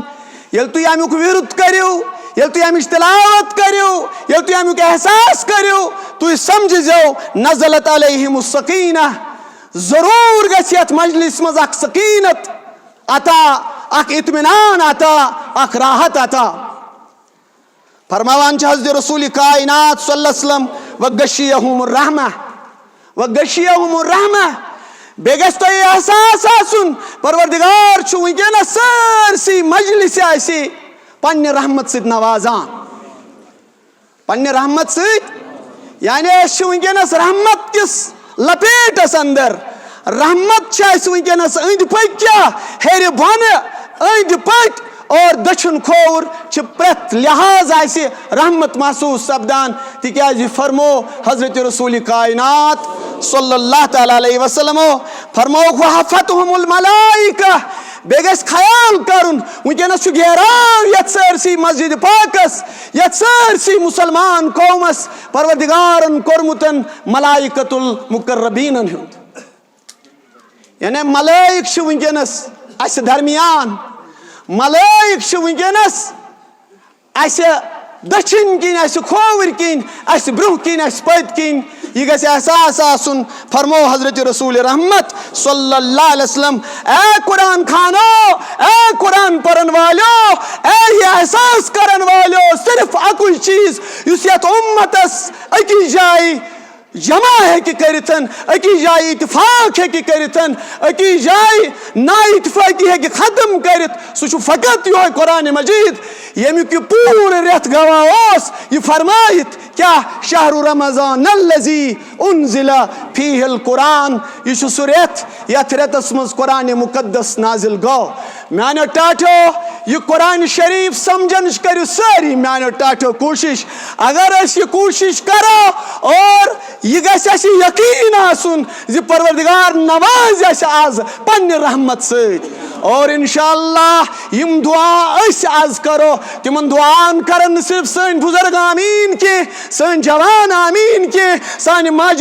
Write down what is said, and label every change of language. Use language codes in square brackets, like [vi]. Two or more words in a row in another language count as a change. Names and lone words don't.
[ks] ییٚلہِ تُہۍ امیُک وِرُد کٔرِو ییٚلہِ تُہۍ امِچ تلاوت کٔرِو ییٚلہِ تُہۍ امیُک احساس کٔرِو تُہۍ سمجھزیو [ar] نزلت علیہم السکینہ [ks] ضروٗر گژھِ یتھ مجلس منٛز اکھ سکیٖنت عطا اکھ اطمینان عطا اکھ راحت عطا فرماوان چھِ حضرت رسول کائنات [ar] صلی اللہ علیہ وسلم وغشیہم الرحمہ وغشیہم الرحمہ [ks] بیٚیہِ گژھِ تۄہہِ احساس آسُن پروردگار چھُ وٕنکیٚنس سٲرسٕے مجلسہِ آسہِ پننہِ رحمت سۭتۍ نوازان پننہِ رحمت سۭتۍ یعنی أسۍ چھِ وٕنکیٚنس رحمت کِس لپیٹس اندر رحمت چھِ اَسہِ وٕنکیٚنس أنٛدۍ پٔکۍ کیٛاہ ہیٚرِ بۄنہٕ أنٛدۍ پٔکۍ اور دٔچھُن کھووُر چھِ پرٛٮ۪تھ لحاظ آسہِ رحمت محسوٗس سپدان تِکیٛازِ فرمو حضرت رسول کائنات [ar] صلی اللہ تعالیٰ علیہ [ks] وسلمو فرموک [ar] وحفتہم الملائکہ [ks] بیٚیہِ گژھِ خیال کرُن وٕنکیٚنس چھُ گیراو یتھ سٲرسٕے مسجد پاکس یتھ سٲرسٕے مُسلمان قومس پروردگارن کوٚرمُتن ملائکۃ المقربیٖنن ہُنٛد یعنی ملائک چھِ وٕنکیٚنس اَسہِ درمیان ملائک چھِ وٕنکیٚنس اَسہِ دٔچھِنۍ کِنۍ اَسہِ کھووٕرۍ کِنۍ اَسہِ برٛونٛہہ کِنۍ اَسہِ پٔتۍ کِنۍ یہ گژھِ احساس آسُن فرمو حضرت رسول رحمت [ar] صلی اللہ علیہ وسلم [ks] اے قرآن خانو اے قرآن پرن والو اے یہ احساس کرن والو صرف اکُے چیز یُس یتھ اُمتس أکِس جایہِ جمع ہیٚکہِ کٔرِتھ أکِس جایہِ اتفاق ہیٚکہِ کٔرِتھ أکِس جایہِ نا اتفٲقی ہیٚکہِ ختم کٔرِتھ سُہ چھُ فقط یِہوے قرآن مجیٖد ییٚمیُک یہِ پوٗرٕ رٮ۪تھ گواہ اوس یہِ فرمٲیِتھ کیٛاہ [ar] شہر رمضان الذی انزل فیہ القرآن [ks] یہ چھُ سُہ رٮ۪تھ یتھ رٮ۪تس منٛز قرآن مقدس نازل گوٚو میانیو ٹاٹھیو یہ قرآن شریف سمجھنٕچ کٔرِو سٲری میانیو ٹاٹھیو کوٗشش اگر أسۍ یہِ کوٗشش کرو اور یہ گژھِ اَسہِ یقیٖن آسُن زِ پروردگار نوازِ اَسہِ آز پننہِ رحمت سۭتۍ اور انشاءاللہ یِم دعا أسۍ آز کرو تِمن دعاہن کرن نہٕ صرف سٲنۍ بُزرگ آمیٖن کینٛہہ سٲنۍ جوان آمیٖن کینٛہہ سانہِ ماجہِ